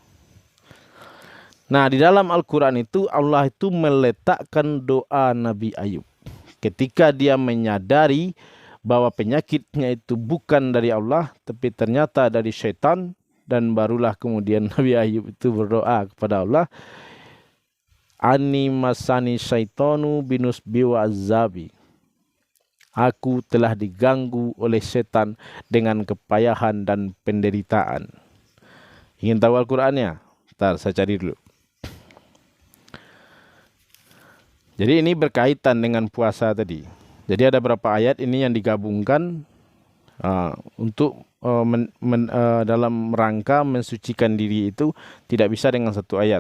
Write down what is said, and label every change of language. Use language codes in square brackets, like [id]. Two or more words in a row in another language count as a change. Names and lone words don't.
[id] Nah, di dalam Al-Quran itu Allah itu meletakkan doa Nabi Ayub. Ketika dia menyadari bahwa penyakitnya itu bukan dari Allah, tapi ternyata dari syaitan. Dan barulah kemudian Nabi Ayub itu berdoa kepada Allah. [ar] أني مسني الشيطان بنصب وعذاب. [id] Aku telah diganggu oleh setan dengan kepayahan dan penderitaan. Ingin tahu Al-Qurannya? Bentar, saya cari dulu. Jadi ini berkaitan dengan puasa tadi. Jadi ada beberapa ayat ini yang digabungkan untuk dalam rangka mensucikan diri itu tidak bisa dengan satu ayat.